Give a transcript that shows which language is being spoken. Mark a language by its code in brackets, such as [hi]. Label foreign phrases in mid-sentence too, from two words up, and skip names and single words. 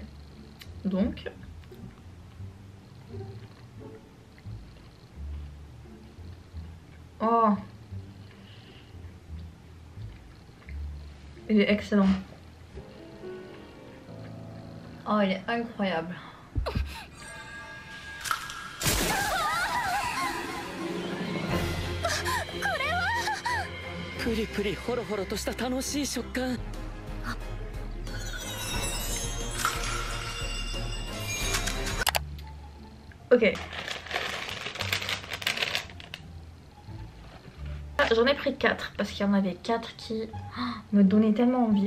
[fr] Donc... Oh, il est excellent. Oh, il est incroyable. [ja] プリプリホロホロとした楽しい食感。 [fr] Ok. J'en ai pris 4 parce qu'il y en avait 4 qui me donnaient tellement envie.